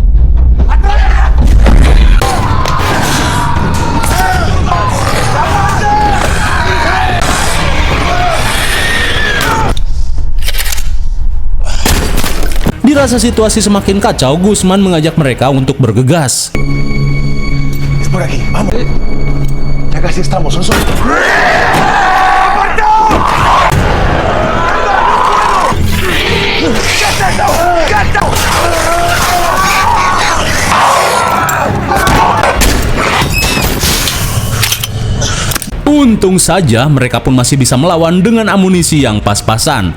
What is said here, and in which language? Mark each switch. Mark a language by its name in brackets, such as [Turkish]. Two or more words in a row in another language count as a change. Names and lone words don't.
[Indonesian] Dirasa situasi semakin kacau, Guzman mengajak mereka untuk bergegas. [Spanish] Es por aquí, vamos. Ya casi estamos, son solo. [Indonesian] Untung saja mereka pun masih bisa melawan dengan amunisi yang pas-pasan.